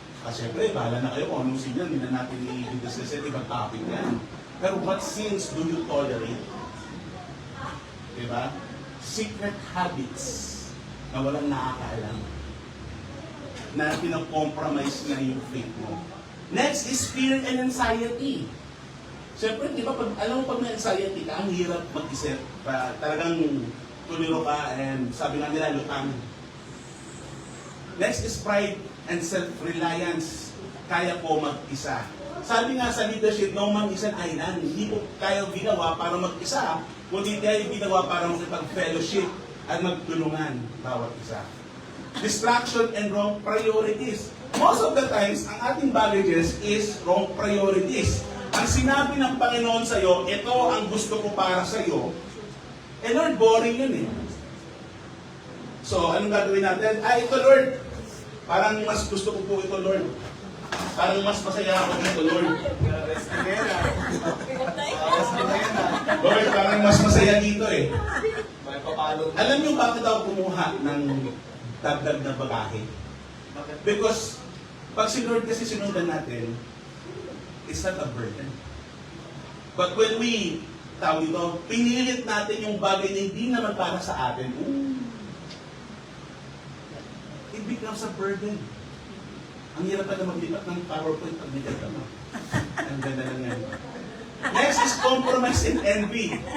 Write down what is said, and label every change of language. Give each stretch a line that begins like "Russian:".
Filipino: Siyempre, bahala na kayo kung anong sin yan. Hindi na natin i-discuss it, ibang topic yan.
English: Pero what sins do you tolerate?
Filipino: Diba? Secret habits na walang nakakaalam. Na pinag-compromise na yung faith mo.
English: Next is fear and anxiety.
Filipino: Siyempre, di ba, alam mo pag may anxiety ka, ang hirap mag-isip. Talagang tuliro ka and sabi nga nila, lutang.
English: Next is pride and self-reliance.
Filipino: Kaya ko mag-isa. Sabi nga sa leadership,
English: no man is an island.
Filipino: Hindi ko kaya ginawa para mag-isa, kundi kaya ginawa para makipag-fellowship at magtulungan bawat isa.
English: Distraction and wrong priorities. Most of the times, ang ating baggages is wrong priorities.
Filipino: Ang sinabi ng Panginoon sa'yo, ito ang gusto ko para sa'yo. Eh Lord, boring yun eh. So, anong gagawin natin? Ito Lord, parang mas gusto ko po ito Lord. Parang mas masaya ako dito, Lord. Lord, parang mas masaya dito eh. Alam niyo bakit ako kumuha ng dagdag na bagahe? Because pag si Lord kasi sinundan natin,
English: it's not a burden.
Filipino: But when we, pinilit natin yung bagay na hindi naman para sa atin,
English: it becomes a burden.
Filipino: Ang hirap pala maglipat ng PowerPoint pag may mo. Ang ganda lang yan.
English: Next is compromise and envy.